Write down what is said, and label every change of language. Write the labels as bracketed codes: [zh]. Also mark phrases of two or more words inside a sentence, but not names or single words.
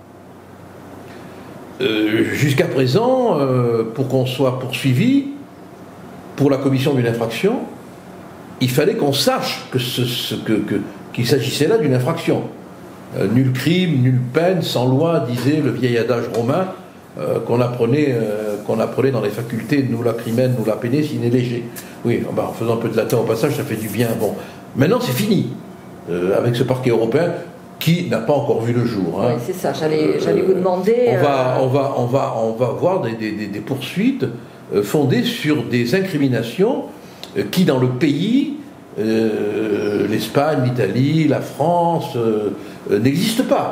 [fr] Jusqu'à présent, pour qu'on soit poursuivi pour la commission d'une infraction, il fallait qu'on sache qu'il s'agissait là d'une infraction. Nul crime, nulle peine, sans loi, disait le vieil adage romain qu'on apprenait dans les facultés, [la] nulla crimen, nulla pene sine lege. [fr] Oui, en faisant un peu de latin au passage, ça fait du bien. Bon, maintenant c'est fini avec ce parquet européen qui n'a pas encore vu le jour. Oui, c'est ça, j'allais vous demander... On va voir des poursuites fondées sur des incriminations qui, dans le pays, l'Espagne, l'Italie, la France, n'existent pas.